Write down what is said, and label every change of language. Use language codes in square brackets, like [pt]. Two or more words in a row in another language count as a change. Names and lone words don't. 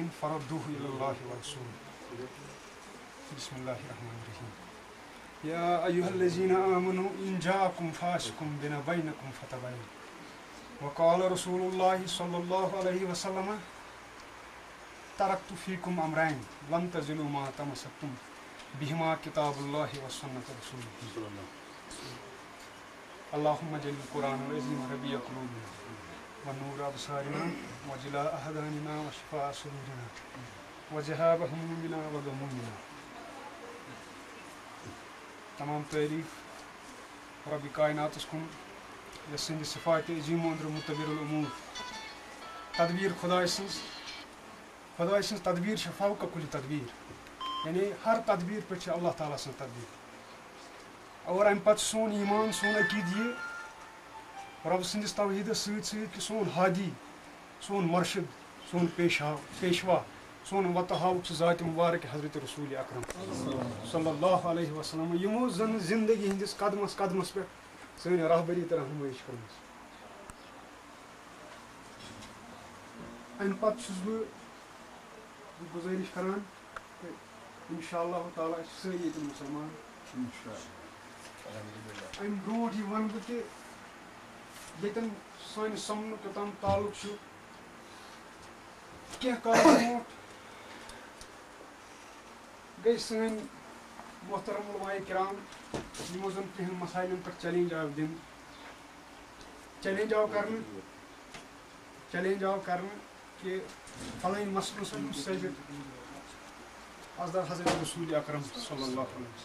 [ar] فردوه إلى الله ورسوله بسم الله الرحمن الرحيم يا أيها الذين آمنوا إن جاءكم فاسق بنبأ فتبينوا وقال رسول الله صلى الله عليه وسلم تركت فيكم أمرين لن تزلوا ما تمسكتم بهما كتاب الله وسنة رسوله اللهم اجعل القرآن العظيم ربيع قلوبنا ونور أبصارنا وجلاء أحزاننا وشفاء صدورنا وذهاب همومنا وغمومنا. [ks] تمام تعریف رب کائنات کن یس سند صفات عظیم اندر متبر الامور تدبیر خدا سن تدبیر فوق کل تدبیر یعنی ہر تدبیر پہ اللہ تعالیٰ سن تدبیر اور ام پتہ سون ایمان سون عقید یہ رب سندس توحید کہ سون ہادی سون مرشد سون پیشوا سون وتہاؤ ذات مبارک حضرت رسول اکرم [ar] صلی اللہ علیہ وسلم [ks] یمو زن زندگی ہندس قدمس قدمس پہ سن رہبری تو رہنمائی کرم. ام پتہ گزارش کران [ar] انشاء اللہ تعالیٰ [ks] ساری ییٚتہِ مسلمان ام برونٛٹھ یہ ون بہٕ کہ ییٚتٮ۪ن سانہِ سمنُک یوٚتام تعلق چھُ کینٛہہ کال برونٛٹھ گٔے سٲنۍ محترم علماء کرام یِمو زن کینٛہن مسائلن پٮ۪ٹھ چیلنج آو دِنہٕ چیلنج آو کرنہٕ کہ فلٲنۍ مسلس منٛز ثٲبت حضرت رسول اکرم [ar] صلی اللہ علیہ وسلم.